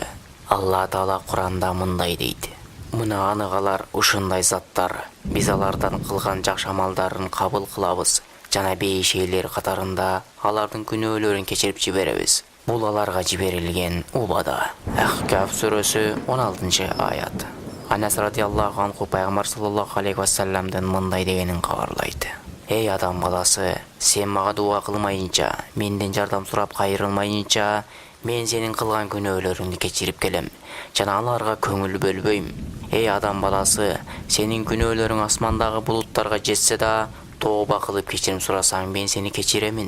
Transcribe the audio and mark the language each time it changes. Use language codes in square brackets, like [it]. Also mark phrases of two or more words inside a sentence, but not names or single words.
[ky] Алла Таала Куранда мындай дейт: Мына аныгалар ушундай заттар, биз алардан кылган жакшы амалдарын кабыл кылабыз жана бейшейлер катарында алардын күнөөлөрүн кечирип жиберебиз. Бул аларга жиберилген убада. Ахкаф сүрөсү 16-аят. Анас [ar] رضي الله عنه [ky] пайгамбар [ar] صلى الله عليه وسلم [ky] мындай дегенин кабарлайт: Эй адам баласы, сен мага дуа кылмайынча, менден жардам сурап кайрылмайынча, мен сенин кылган күнөөлөрүңдү кечирип келем жана аларга көңүл бөлбөйм. Эй адам баласы, сенин күнөөлөрүң асмандагы булуттарга жетсе да, тооба кылып кечирим сурасаң, мен сени кечиремин.